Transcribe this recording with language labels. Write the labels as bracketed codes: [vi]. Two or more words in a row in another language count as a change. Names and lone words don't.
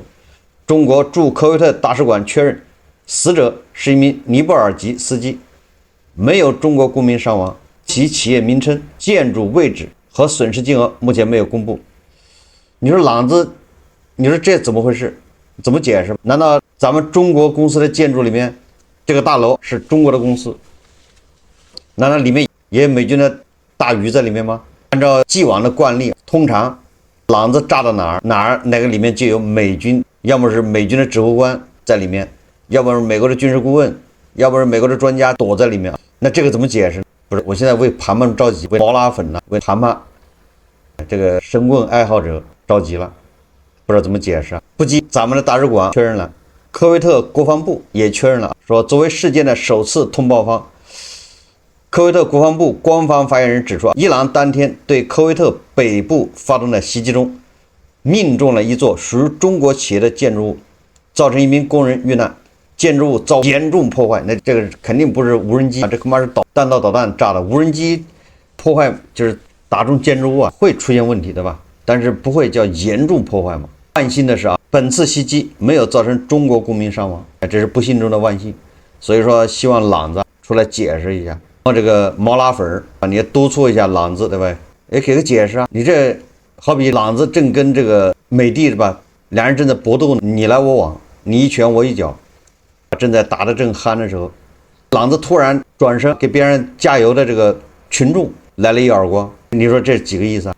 [zh] 中國駐科威特大使館確認，死者是1名尼泊爾籍司機，沒有中國公民傷亡。其企業名稱、建築位置和損失金額目前沒有公布。你說朗子，你說這怎麼回事？怎麼解釋？難道咱們中國公司的建築裡面，這個大樓是中國的公司？難道裡面也有美軍的大魚在裡面嗎？按照既往的慣例，通常朗子炸到哪個裡面就有美軍，要麼是美軍的指揮官在裡面，要麼是美國的軍事顧問，要麼是美國的專家躲在裡面。那這個怎麼解釋？不是，我現在為盘盘着急，為毛拉粉呢，為盘盘這個神棍愛好者着急了，不知道怎麼解釋啊。不僅咱們的大使館確認了，科威特國防部也確認了，說作為事件的首次通報方，科威特國防部官方發言人指出，伊朗當天對科威特北部發动的襲擊中，命中了一座屬於中國企業的建築物，造成一名工人遇難，建築物遭嚴重破壞。那這個肯定不是無人機，這恐怕是彈道導彈炸的。無人机破壞就是打中建築物啊，會出現問題的吧？但是不会叫嚴重破壞嘛。萬幸的是啊，本次袭擊没有造成中國公民傷亡，這是不幸中的萬幸。所以說，希望朗子出來解釋一下。這個毛拉粉啊，你也督促一下朗子，对吧？也給個解釋啊。你這好比朗子正跟這個美帝是吧，兩人正在搏鬥，你來我往，你一拳我一腳，正在打得正酣的時候，朗子突然轉身給別人加油的這個群眾來了一耳光，你說這幾個意思啊？